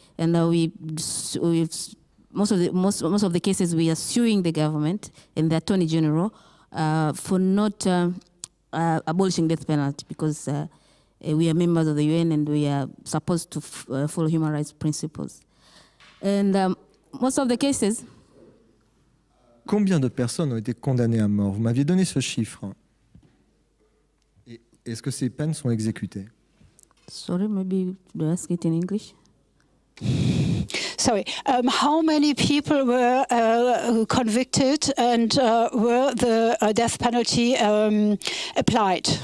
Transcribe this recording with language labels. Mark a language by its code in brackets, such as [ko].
[en] And most of the cases we are suing the government and the Attorney General for not abolishing death penalty, because we are members of the UN and we are supposed to follow human rights principles. And most of the cases. [fr] Combien de personnes ont été condamnées à mort? Vous m'aviez donné ce chiffre. Est-ce que ces peines sont exécutées? [en] Sorry, maybe to ask it in English. Sorry, how many people were convicted and were the death penalty applied?